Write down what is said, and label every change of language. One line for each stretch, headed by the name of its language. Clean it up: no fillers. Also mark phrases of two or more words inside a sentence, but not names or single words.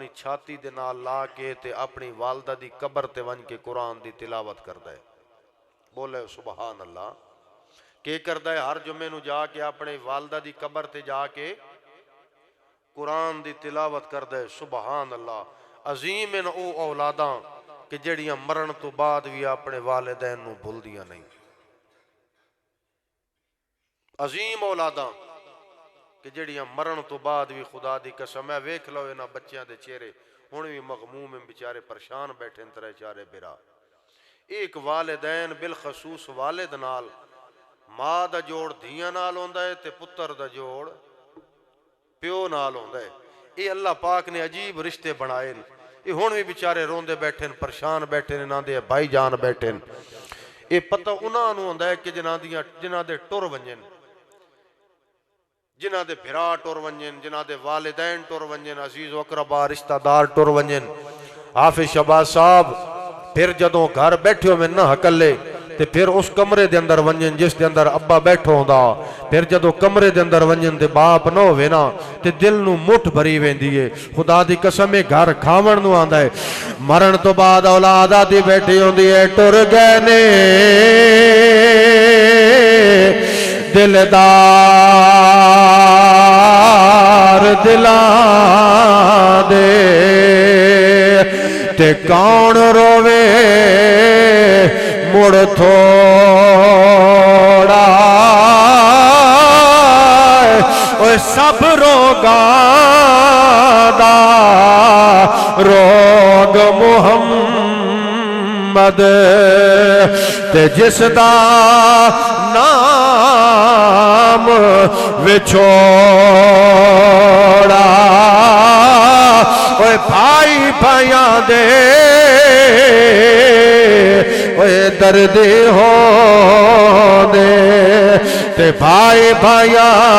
Punjabi: چھاتی دے نال لا کے تے اپنی والدہ دی قبر تے ون کے قرآن دی تلاوت کردا ہے بولے سبحان اللہ کہ کردا ہے ہر جمعے نو جا کے اپنے والدہ دی قبر تے جا کے قرآن دی تلاوت کردا ہے سبحان اللہ عظیم ان او اولاداں کہ جڑیاں مرن تو بعد بھی اپنے والدین نو بھول دیاں نہیں عظیم اولاداں کہ جڑیاں مرن تو بعد بھی خدا دی قسم ہے ویکھ لو انہاں بچیاں دے چہرے ہن بھی مغموم ہیں بیچارے پریشان بیٹھے ان طرح چارے برا ایک والدین بالخصوص والد نال ماں دا جوڑ دھیاں نال ہوندا ہے تے پتر دا جوڑ پیو نال ہوندا ہے اے اللہ پاک نے عجیب رشتے بنائے اے ہن بھی بیچارے روندے بیٹھے پریشان بیٹھے انہاں دے بھائی جان بیٹھے اے پتہ انہاں نوں ہوندا ہے کہ جنہاں دے ٹر ونجن جنہ دے بھرا ٹور ونجن جنہ دے والدین ٹور ونجن عزیز و اقربا رشتہ دار ٹور ونجن حافظ شہباز صاحب پھر جدوں گھر بیٹھے ہوئے نہ ہکلے تے پھر اس کمرے دے اندر ونجن جس دے اندر ابا بیٹھو ہوندا پھر جدوں کمرے دے اندر ونجن تے باپ نہ ہوے نا تے دل نو مٹھ بھری ویندی ہے خدا دی قسم گھر کھاون نو آندا ہے مرن تو بعد اولاد آدی بیٹھی ہوندی ہے ٹر گئے نے دلدار دلاں دے تے کون روے مڑ تھوڑا اوے سب روگاں دا روگ محمد تے جس دا نام وچھوڑا اوے بھائی بھائیاں دے اوے درد ہو دے تے بھائی بھائیاں